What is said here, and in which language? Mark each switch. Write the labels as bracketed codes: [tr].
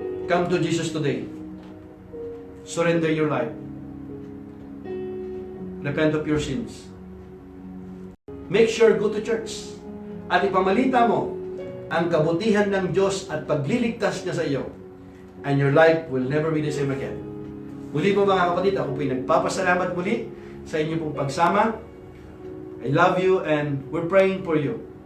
[en] Come to Jesus today. Surrender your life. Repent of your sins. Make sure go to church. [tl] At ipamalita mo ang kabutihan ng Diyos at pagliligtas niya sa iyo. [en] And your life will never be the same again. [tl] Muli po mga kapatid, ako po'y nagpapasalamat muli sa inyo pong pagsama. [en] I love you and we're praying for you.